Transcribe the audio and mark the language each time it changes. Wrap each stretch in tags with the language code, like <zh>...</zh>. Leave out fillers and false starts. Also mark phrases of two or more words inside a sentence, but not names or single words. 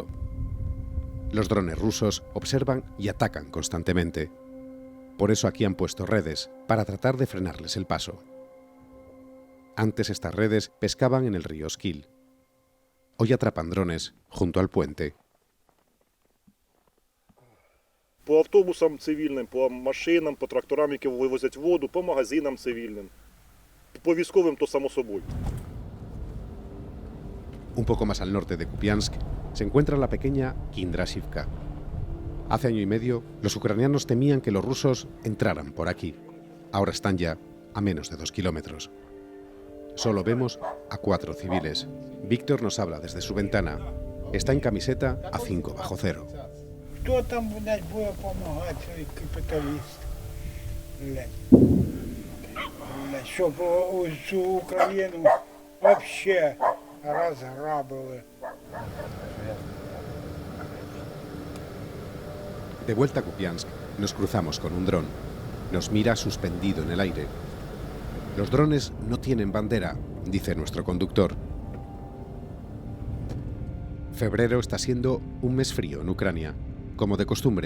<es>Los drones rusos observan y atacan constantemente. Por eso aquí han puesto redes, para tratar de frenarles el paso. Antes estas redes pescaban en el río Skil. Hoy atrapan drones junto al puente.</es> <uk>По автобусам цивільним, по машинам, по тракторам, які вивозять воду, по магазинам цивільним. По військовим то само собою.</uk> <es>Un poco más al norte de Kupiansk se encuentra la pequeña Kindrasivka. Hace año y medio, los ucranianos temían que los rusos entraran por aquí. Ahora están ya a menos de 2 kilómetros. Solo vemos a 4 civiles. Víctor nos habla desde su ventana. Está en camiseta a 5 bajo cero.</es> <uk>Хто там, блядь, буде допомагати, цей капіталіст? Блядь, щоб цю Україну вообще розграбили.</uk> <es>De vuelta a Kupiansk, nos cruzamos con un dron. Nos mira suspendido en el aire. Los drones no tienen bandera, dice nuestro conductor. Febrero está siendo un mes frío en Ucrania, como de costumbre.</es>